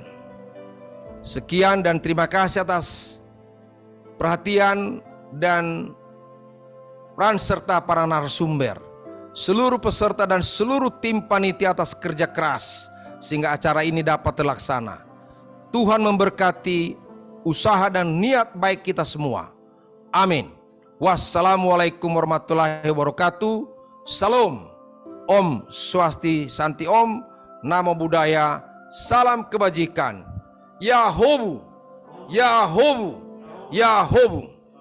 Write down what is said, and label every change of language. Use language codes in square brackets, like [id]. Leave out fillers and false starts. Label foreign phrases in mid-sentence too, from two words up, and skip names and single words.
[id] Sekian dan terima kasih atas perhatian dan peran serta para narasumber, seluruh peserta dan seluruh tim panitia atas kerja keras sehingga acara ini dapat terlaksana. Tuhan memberkati usaha dan niat baik kita semua. Amin. [ar] Wassalamualaikum warahmatullahi wabarakatuh. [id] Salam. [sa] Om Swasti Santi Om. [pi] Namo Buddhaya. [id] Salam kebajikan. Yahobu. Yahobu. Yahobu.